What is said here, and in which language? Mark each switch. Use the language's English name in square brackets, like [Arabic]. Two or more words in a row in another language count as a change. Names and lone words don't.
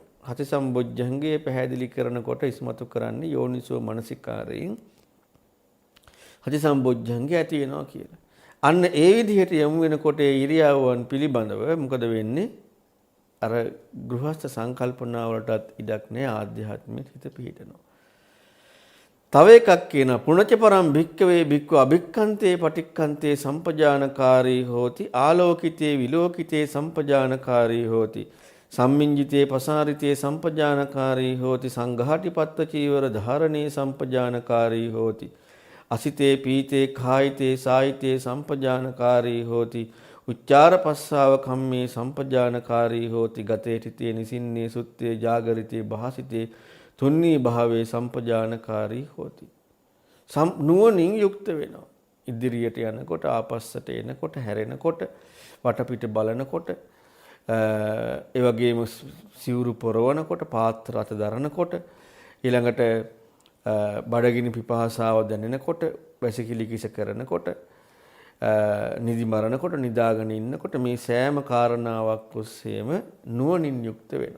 [Sinhala] හති සම්බොජ්ජංගේ පැහැදිලි කරනකොට ඉස්මතු කරන්නේ යෝනිසෝ මනසිකාරයෙන් හති සම්බොජ්ජංගේ ඇති වෙනවා කියලා. අන්න ඒ විදිහට යමු වෙනකොට ඒ ඉරියව්වන් පිළිබඳව මොකද වෙන්නේ? අර ගෘහස්ත සංකල්පනාවලටත් ඉඩක් නැහැ, ආධ්‍යාත්මික හිත පිහිටනවා. තව එකක් කියන [Pali] පුණච පරම් භික්කවේ භික්ඛු අභික්ඛන්තේ පටික්ඛන්තේ සම්පජානකාරී හෝති ආලෝකිතේ විලෝකිතේ සම්පජානකාරී හෝති සම්මිඤ්ජිතේ පසාරිතේ සම්පජානකාරී හෝති සංඝාටිපත්ත චීවර ධාරණේ සම්පජානකාරී හෝති අසිතේ පීතේ කායිතේ සායිතේ සම්පජානකාරී හෝති උච්චාර පස්සාව කම්මේ සම්පජානකාරී හෝති ගතේ තිතේ නිසින්නේ සුත්තේ ජාගරිතේ භාසිතේ තුන්නී භාවයේ සම්පජානකාරී හෝති. [Sinhala] නුවණින් යුක්ත වෙනවා. ඉදිරියට යනකොට, ආපස්සට එනකොට, හැරෙනකොට, වටපිට බලනකොට, ඒ වගේම සිවුරු පොරවනකොට, පාත්‍ර අත දරනකොට, ඊළඟට බඩගිනි පිපාසාව දැනෙනකොට, වැසිකිලි කිස කරනකොට, නිදි මරනකොට, නිදාගෙන ඉන්නකොට මේ සෑම කාරණාවක් ඔස්සේම නුවණින් යුක්ත වෙනවා.